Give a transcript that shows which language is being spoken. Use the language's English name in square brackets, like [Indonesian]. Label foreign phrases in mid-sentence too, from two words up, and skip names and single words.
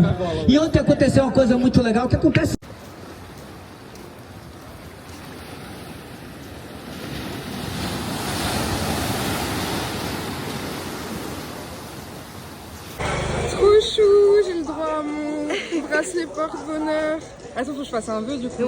[Portuguese] E ontem aconteceu uma coisa muito legal que acontece. [French] Trop chou, j'ai le droit à mon bracelet porte-bonheur. Attends, faut que je fasse un vœu du coup.